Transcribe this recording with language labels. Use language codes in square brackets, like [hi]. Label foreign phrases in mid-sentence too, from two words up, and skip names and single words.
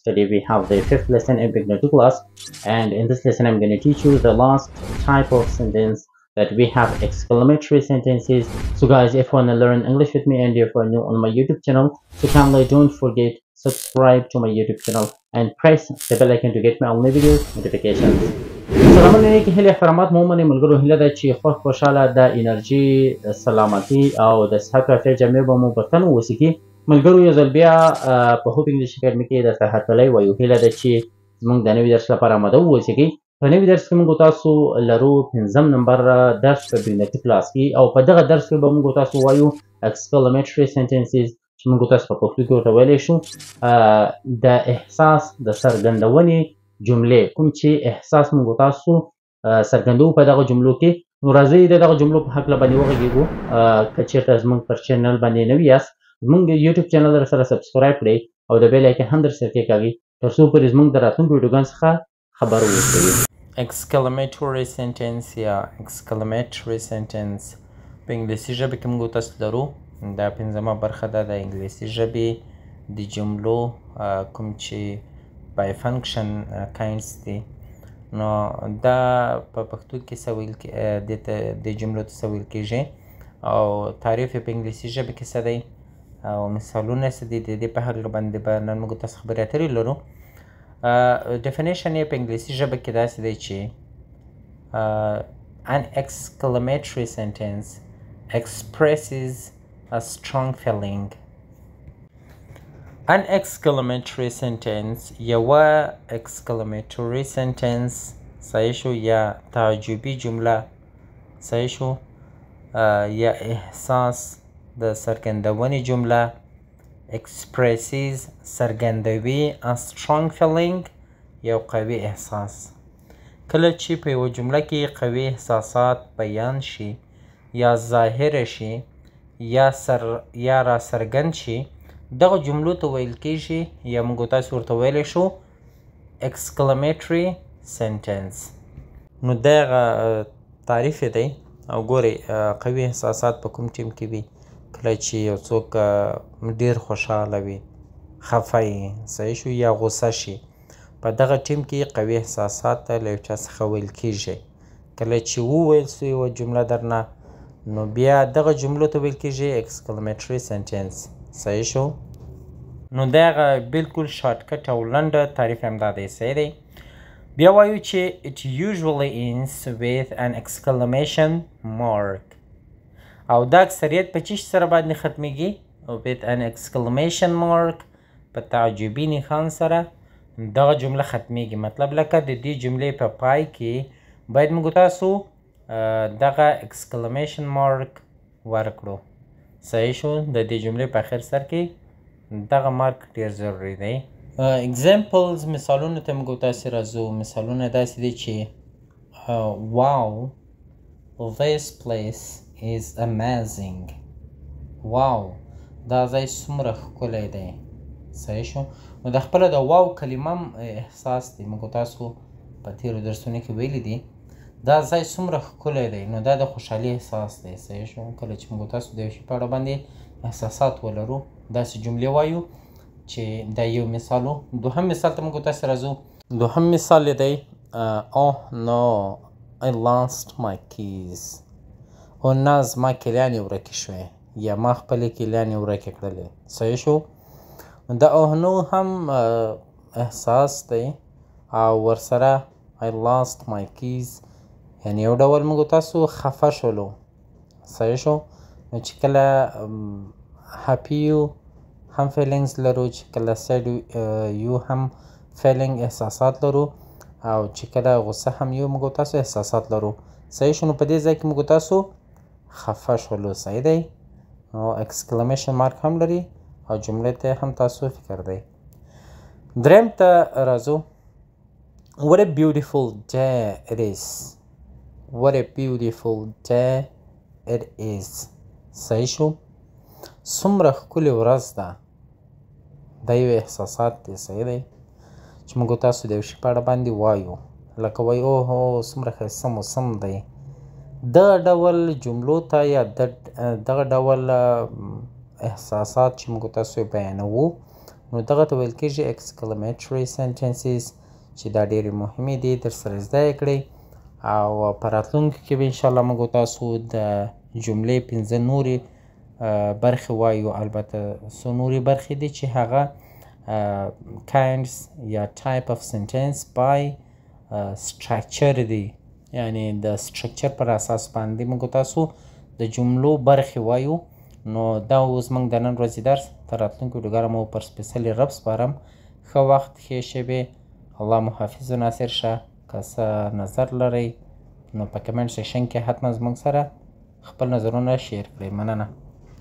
[en] Today we have the fifth lesson in Beginner to Class, and in this lesson, I'm going to teach you the last type of sentence that we have exclamatory sentences. So, guys, if you want to learn English with me and if you're new on my YouTube channel, so kindly don't forget subscribe to my YouTube channel and press the bell icon to get my all new videos notifications. [ps] سلامونه کې هلي احترامات مو منې ملګرو هیله ده چې خوشحاله د انرژي سلامتي او د صحت عافیت جامع به مو په تن ووسیږي ملګرو یو ځل بیا په هوپ انګلیش اکیډمي کې درته هرکلی وایو هیله ده چې زموږ د نوي درس لپاره آماده واوسیږئ په نوي درس کې موږ تاسو لرو 5 نمبر درس په بګنري کلاس کې او په دغه درس کې به موږ تاسو وایو [en] exclamatory sentences [ps] چې موږ تاسو په پښتو کې ورته ویلی شو د احساس د څرګندونې جملې کوم چې احساس موږ تاسو څرګندوو په دغه جملو کې نو راځئ د دغه جملو په هکله باندې وغږیږو که چېرته زموږ پر چینل باندې نوي یاست زموږ [en] YouTube channel [ps] درسره سبسکرایب کړئ او د [en] bell icon [ps] هم درسره کېکاږئ تر څو پورې زموږ د راتلونکو ویډیوګانو څخه خبر واوسئ [en] exclamatory sentence [ps] یا [en] exclamatory sentence [ps] په انګلیسي ژبه کې موږ تاسو لرو دا پنځمه برخه ده د انګلیسي ژبې د جملو کوم چې [en] by function kinds [ps] دي نو دا په پښتو کې څه ویل د جملو ته څه ویل کېږي او تعریف یې په انګلیسي ژبه کې څه دی او مثالونه څه دي د دې په هکله باندې به نن موږ تاسو خبرې اترې لرو ډیفینیشن یې په انګلیسي ژبه کې داسې دی [en] چې an exclamatory sentence expresses a strong feeling An exclamatory sentence [ps] یوه [en] exclamatory sentence [ps] صحیح شو یا تعجبي جمله صحیح شو یا احساس د څرګندونې جمله expresses څرګندوي [en] a strong feeling [ps] یو قوي احساس کله چې په یوه جمله کې قوي احساسات بیان شي یا ظاهره شي یا را څرګند شي دغه جملو ته ویل کېږي یا موږ تاسو ورته ویلی شو [en] exclamatory sentence [ps] نو دغه تعریف یې دی او ګورئ قوي احساسات په کوم ټیم کې وي کله چې یو څوک ډېر خوشحاله وي خفه وي صحیح شو یا غوسه شي په دغه ټیم کې قوي احساسات ته له یو چا څخه ویل کېږي کله چې وویل سو یوه جمله درنه نو بیا دغه جملو ته ویل کېږي [en] exclamatory sentence [ps] صحیح شو نو دغه بالکل شارټکټ او لنډه تعریف همدا دی صحیح دی بیا وایو چې [en] it usually ends with an exclamation mark [ps] او دا اکثریت په چی سره باندې ختمیږي [en] with an exclamation mark [ps] په تعجبي نښان سره دغه جمله ختمیږي مطلب لکه د دې جملې په پای کې باید موږ تاسو دغه [en] exclamation mark [ps] ورکړو صحیح شو د دې جملې په اخر سر کې دغه مارک ډېر ضروري دی examples مثالونو ته موږ تاسې راځو مثالونه داسې دي چې [en] wow this place is amazing wow [ps] دا ځای څومره ښکلی دی صحیح شو نو د خپله د واو کلمه هم احساس دی موږ تاسو په تېرو درسونو کې ویلي دي دا ځای څومره ښکلی دی نو دا د خوشحالي احساس دی صحیح شو کله چې موږ تاسو د یو شي په اړه باندې احساسات ولرو داسې جملې وایو چې دا یو مثال و دوهم مثال ته موږ تاسې راځو دوهم مثال یې دی [en] oh no I lost my keys [ps] او نه زما کیلیانې ورکې شوې یا ما خپلې کیلیانې ورکې کړلې صحیح شو د [en] oh no [ps] هم احساس دی او ورسره [en] I lost my keys [ps] یعنې یو ډول موږ تاسو خفه شولو صحیح شو نو چې کله happy یو هم فیلینګز لرو چې کله سیډ یو هم فیلینګ احساسات لرو او چې کله غصه هم یو موږ تاسو احساسات لرو صحیح شو نو په دې ځای کې موږ تاسو خفه شولو صحیح دی نو [en] exclamation mark [ps] هم لري او جملې ته هم تاسو فکر دی دریم ته راځو [en] What a beautiful day it is. What a beautiful day it is. [ps] صحیح شو څومره ښکلې ورځ ده دا یو احساسات دی صحیح دی چې موږ تاسو د یو شي په اړه باندې وایو لکه وایو اوه څومره ښایسته موسم دی دغه ډول جملو ته یا دغه ډول احساسات چې موږ تاسو بیانوو نو دغه ته ویل کېږي [en] exclamatory sentences [ps] چې دا ډېرې مهمې دي درسره زده یې کړئ او په راتلونکي کې به انشاءالله موږ تاسو د جملې 15 نورې برخې وایو البته څو نورې برخې دي چې هغه kinds یا type [en] of sentence by structure [ps] دي یعنی د structure پر اساس باندې موږ تاسو د جملو برخې وایو نو دا اوس موږ د نن ورځې درس تر راتلونکي ویډیوګانو مو پر سپیڅلي رب سپارم ښه وخت ښې شېبې الله مو حافظ و ناصر شه که څه نظر لرئ نو په کمنټ سیکشن کې حتما زموږ سره خپل نظرونه شیر کړئ مننه